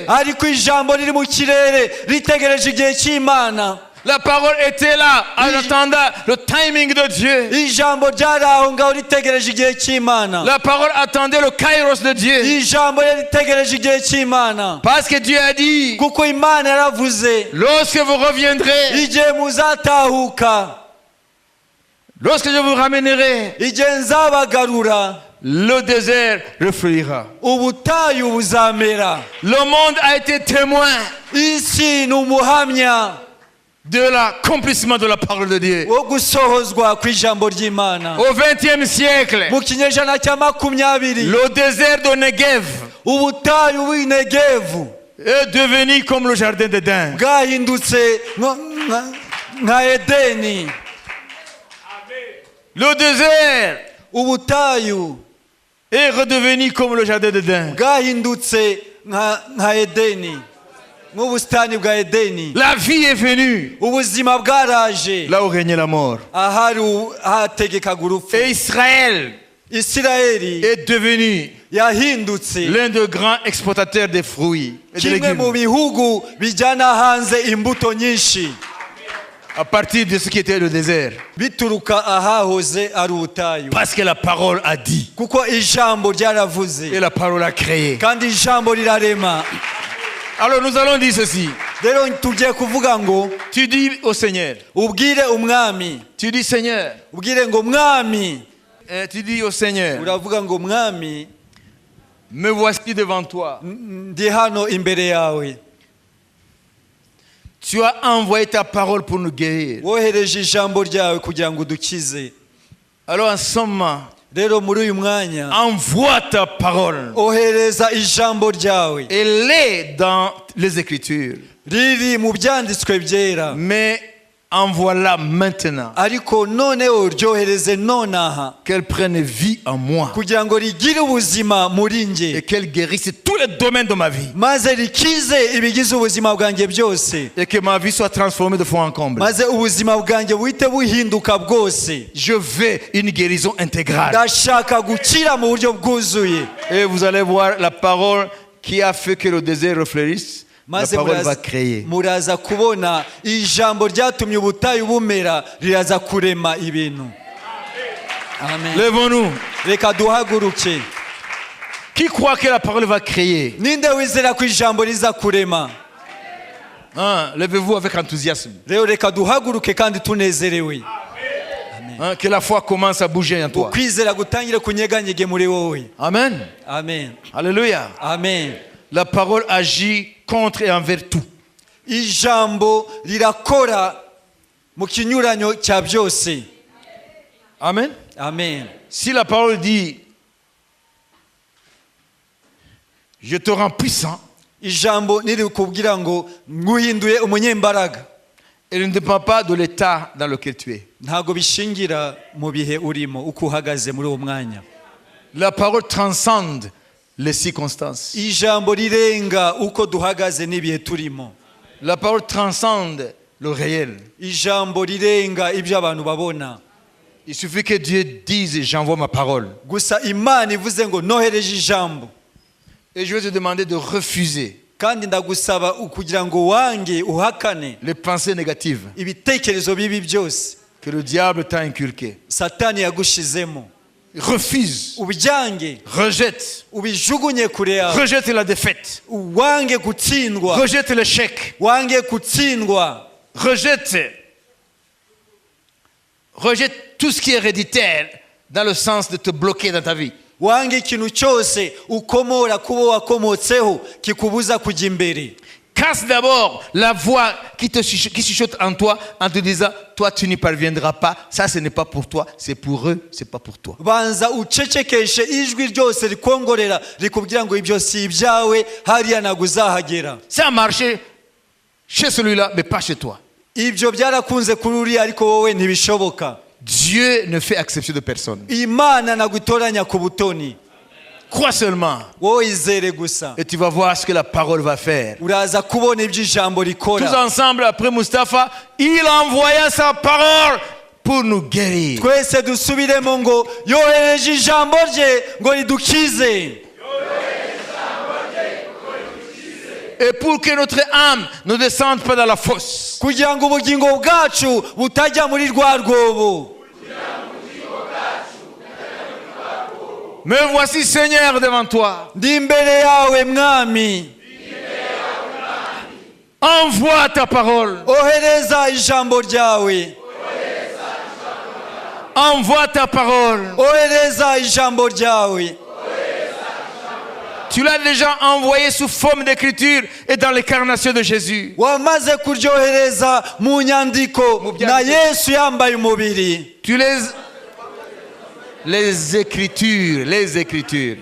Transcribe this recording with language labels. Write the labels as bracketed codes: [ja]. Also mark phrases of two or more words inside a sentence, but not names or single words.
[rw] ariko ijambo riri mu kirere ritegereje igihe cy'Imana. [fr] La parole était là en attendant le timing de Dieu. [rw] ijambo ryari aho ngaho ritegereje igihe cy'Imana. [fr] La parole attendait le kairos de Dieu. [rw] ijambo ritegereje igihe cy'Imana, [fr] Parce que Dieu a dit, [rw] kuko Imana yaravuze, [fr] lorsque vous reviendrez, [rw] igihe muzatahuka, [fr] lorsque je vous ramènerai, [rw] igihe nzabagarura, [fr] le désert refleurira. [rw] ubutayu buzamera. [fr] Le monde a été témoin [rw] isi ni umuhamya [fr] de l'accomplissement de la parole de Dieu. [rw] wo gusohozwa kw'ijambo ry'Imana. [fr] Au XXe siècle, [rw] mu kinyejana cya 20, [fr] le désert de Negev [rw] ubutayu bw'inegevu [fr] est devenu comme le jardin d'Éden. [rw] bwahindutse nka Edeni. [fr] Le désert [rw] ubutayu [fr] est redevenu comme le jardin d'Éden. [rw] bwahindutse nka Edeni, nk'ubusitani bwa Edeni. [fr] La vie est venue [rw] ubuzima bwaraje [fr] là où régnait la mort. [rw] ahari hategekaga urupfu. [fr] Et Israël [rw] Isirayeli [fr] est devenu [rw] yahindutse [fr] l'un des grands exportateurs des fruits et de [rw] kimwe mu [fr] légumes. [rw] bihugu bijyana hanze imbuto nyinshi, [fr] À partir de ce qui était le désert. [rw] bituruka ahahoze ari ubutayu, [fr] Parce que la parole a dit. [rw] kuko ijambo ryaravuze [fr] Et la parole a créé. [rw] kandi ijambo rirarema. [fr] Alors nous allons dire ceci. [rw] rero tugiye kuvuga ngo [fr] Tu dis au Seigneur. [rw] ubwire umwami, [fr] Tu dis Seigneur. [rw] ubwire ngo mwami, [fr] Tu dis au Seigneur. [rw] uravuga ngo mwami, [fr] Me voici devant toi. [rw] ndi hano imbere yawe. [fr] Tu as envoyé ta parole pour nous guérir. [rw] wohereje ijambo ryawe kugira ngo udukize. [fr] Alors en ce moment, [rw] rero muri uyu mwanya [fr] envoie ta parole. [rw] ohereza ijambo ryawe [fr] Elle est dans les Écritures. [rw] riri mu byanditswe byera, [fr] Mais envoie-la maintenant. [rw] ariko noneho ryohereze nonaha [fr] Qu'elle prenne vie en moi. [rw] kugira ngo rigire ubuzima muri [fr] Et [rw] nge, [fr] qu'elle guérisse tous les domaines de ma vie. [rw] maze rikize ibigize ubuzima bwanjye byose, [fr] Et que ma vie soit transformée de fond en comble. [rw] maze ubuzima bwanjye buhite buhinduka bwose. [fr] Je veux une guérison intégrale. [rw] ndashaka gukira mu buryo bwuzuye. [fr] Et vous allez voir la parole qui a fait que le désert refleurisse. La [rw] maze [fr] parole va créer. [rw] muraza kubona ijambo ryatumye ubutayu bumera riraza kurema ibintu. Amen. [fr] Lèvons-nous. [rw] Reka duhaguruke. [fr] Qui croit que la parole va créer? [rw] ninde wizera ko ijambo riza kurema? [fr] Hein, levez-vous avec enthousiasme. [rw] rero reka duhaguruke kandi tunezerewe. [fr] Hein, que la foi commence à bouger en toi. [rw] ukwizera gutangire kunyeganyege muri wowe. Amen. Amen. Alléluia. Amen. [fr] La parole agit contre et envers tout. [rw] ijambo rirakora mu kinyuranyo cya byose. Amen. Amen. [fr] Si la parole dit je te rends puissant, [rw] ijambo niri kubwira ngo nguhinduye umunyembaraga, [fr] elle ne dépend pas de l'état dans lequel tu es. [rw] ntago bishingira mu bihe urimo uko uhagaze muri uwo mwanya. [fr] La parole transcende les circonstances. [rw] ijambo rirenga uko duhagaze n'ibihe turimo. [fr] La parole transcende le réel. [rw] ijambo rirenga ibyo abantu babona. [fr] Il suffit que Dieu dise j'envoie ma parole. [rw] gusa Imana ivuze ngo nohereje ijambo, [fr] Et je vais te demander de refuser [rw] kandi ndagusaba kugira ngo wange uhakane [fr] les pensées négatives [rw] ibitekerezo bibi byose [fr] que le diable t'a inculquées. [rw] satani yagushizemo. [fr] Refuse, [rw] Ubyange, [fr] rejette, [rw] ubijugunye kure yawe. [fr] rejette la défaite, [rw] Wange gutsindwa, [fr] rejette l'échec, [rw] wange gutsindwa. [fr] rejette tout ce qui est héréditaire dans le sens de te bloquer dans ta vie. [rw] Wange ikintu cyose ukomora kubo wakomotseho kikubuza kujya imbere. [fr] Casse d'abord la voix qui chuchote en toi en te disant toi tu n'y parviendras pas, ça ce n'est pas pour toi, c'est pour eux, c'est pas pour toi. [rw] Banza ucecekeshe ijwi ryose rikongorera rikubwira ngo ibyo si ibyawe hariya naguzahagera. [fr] Ça a marché chez celui-là mais pas chez toi. [rw] Ibyo byarakunze kuri uri ariko wowe ntibishoboka. [fr] Dieu ne fait exception de personne. [rw] Imana nagutoranya ku butoni. [fr] Crois seulement [rw] Wowe izere gusa. [fr] et tu vas voir ce que la parole va faire. [rw] Uraza kubona ibyo ijambo [fr] Tous [rw] rikora. [fr] ensemble, après Mustapha, il envoya sa parole pour nous guérir. [rw] Twese dusubiremo ngo yohereje ijambo rye ngo ridukize. [fr] Et pour que notre âme ne descende pas dans la fosse. [rw] Kugira ngo ubugingo bwacu butajya muri rwa rwobo. [fr] Me voici Seigneur devant toi. [rw] Ndi imbere yawe mwami. [fr] Envoie ta parole. [rw] Ohereza ijambo ryawe. [fr] Envoie ta parole. [rw] Ohereza ijambo ryawe. [fr] Tu l'as déjà envoyé sous forme d'écriture et dans l'incarnation de Jésus. [rw] Wamaze kuryohereza mu nyandiko na Yesu yambaye umubiri. [fr] Tu les écritures.